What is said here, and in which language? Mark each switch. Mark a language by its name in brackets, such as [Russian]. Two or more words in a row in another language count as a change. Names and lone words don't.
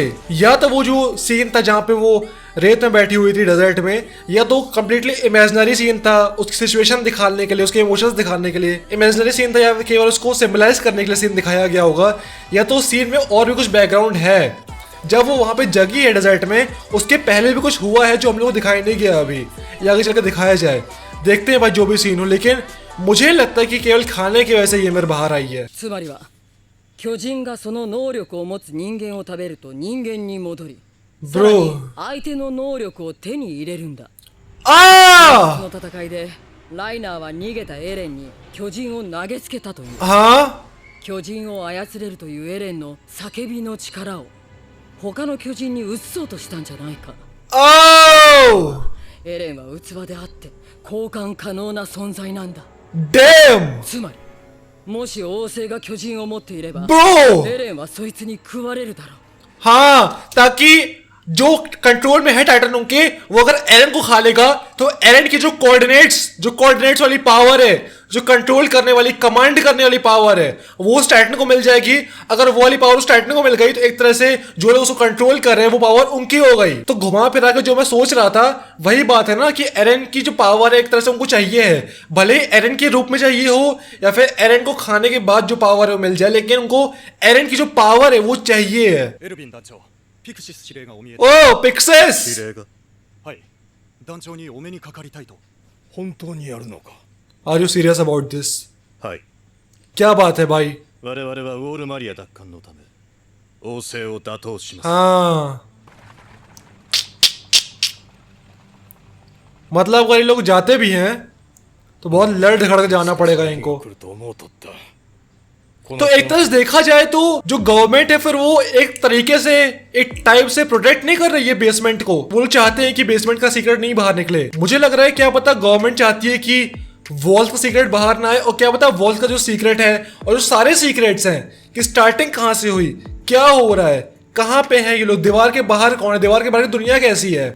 [Hindi] या तो वो जो सीन था जहाँ पे वो रेत में बैठी हुई थी डेजर्ट में या तो [English] completely imaginary scene [Hindi] था उसकी सिचुएशन दिखाने के लिए उसके इमोशंस दिखाने के लिए [English] imaginary scene [Hindi] था या केवल उसको सिम्बलाइज करने के लिए सीन दिखाया गया होगा या तो सीन में और भी कुछ बैकग्राउंड है। जब वो वहाँ पे जगी है डेजर्ट में उसके पहले भी कुछ हुआ है जो हम लोग को दिखाई नहीं गया अभी या आगे चलकर दिखाया जाए। देखते हैं भाई जो भी सीन हो लेकिन मुझे लगता है कि केवल खाने की वजह से ये मेरे बाहर आई है। [Japanese] つまりは巨人がその能力を持つ人間を食べると人間に戻りさらに相手の能力を手に入れるんだ。そ आ の戦いでライナーは逃げたエレンに巨人を投げつけたという。 [Hindi] हाँ [Japanese] 巨人を操れるというエレンの叫びの力を他の巨人に移そうとしたんじゃないか。 ओ エレンは器であって交換可能な存在なんだ。 [English] डैम [Japanese] つまりもし王政が巨人を持っていれば [English] ब्रो [Japanese] エレンはそいつに食われるだろう。 [Hindi] हाँ ताकि जो कंट्रोल में है टाइटन के वो अगर एरन को खा लेगा तो एरन की जो कोऑर्डिनेट्स वाली पावर है जो कंट्रोल करने वाली कमांड करने वाली पावर है वो उस टाइटन को मिल जाएगी। अगर वो वाली पावर उस टाइटन को मिल गई तो एक तरह से जो लोग उसको कंट्रोल कर रहे हैं वो पावर उनकी हो गई। तो घुमा फिरा के जो मैं सोच रहा था वही बात है ना कि एरन की जो पावर है एक तरह से उनको चाहिए है भले ही एरन के रूप में चाहिए हो या फिर एरन को खाने के बाद जो पावर है वो मिल जाए लेकिन उनको एरन की जो पावर है वो चाहिए है। [Japanese] エルヴィン団長ピクシス司令がお見え [Hindi] ओ पिक्सेस [Japanese] 司令がはい団長にお目にかかりたいと本当にやるのか。 [English] are you serious about this [Japanese] はい [Hindi] क्या बात है भाई। [Japanese] 我々はウォールマリア奪還のため王政を打倒します [Hindi] हाँ मतलब अगर ये लोग जाते भी हैं तो बहुत लड़ झगड़ के जाना पड़ेगा इनको। [Japanese] 来ると思うとった。 [Hindi] तो एक तरह से देखा जाए तो जो गवर्नमेंट है फिर वो एक तरीके से एक टाइप से प्रोटेक्ट नहीं कर रही है बेसमेंट को। वो लोग चाहते हैं कि बेसमेंट का सीक्रेट नहीं बाहर निकले। मुझे लग रहा है क्या पता गवर्नमेंट चाहती है कि वॉल्स का सीक्रेट बाहर ना आए और क्या पता वॉल्स का जो सीक्रेट है और जो सारे सीक्रेट्स हैं कि स्टार्टिंग कहाँ से हुई क्या हो रहा है कहाँ पे है ये लोग दीवार के बाहर कौन है दीवार के बाहर की दुनिया कैसी है।